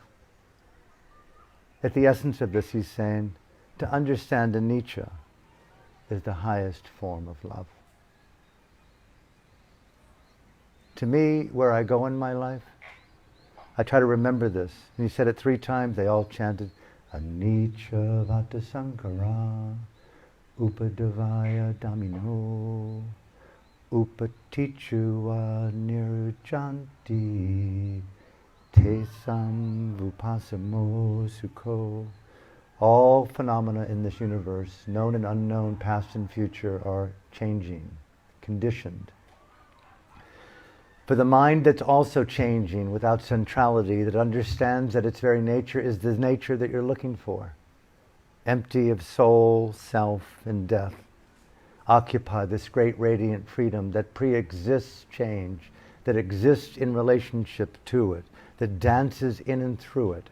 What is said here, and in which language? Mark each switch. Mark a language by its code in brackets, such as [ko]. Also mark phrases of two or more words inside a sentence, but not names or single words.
[en] At the essence of this, he's saying, to understand anicca is the highest form of love. To me, where I go in my life, I try to remember this. And he said it 3 times. They all chanted, [pi] anicca vata sankara, upadavaya damino, upatichua nirjanti, tesam vupasamo sukho. [en] All phenomena in this universe, known and unknown, past and future, are changing, conditioned. For the mind that's also changing without centrality, that understands that its very nature is the nature that you're looking for, empty of soul, self, and death, occupy this great radiant freedom that pre-exists change, that exists in relationship to it, that dances in and through it.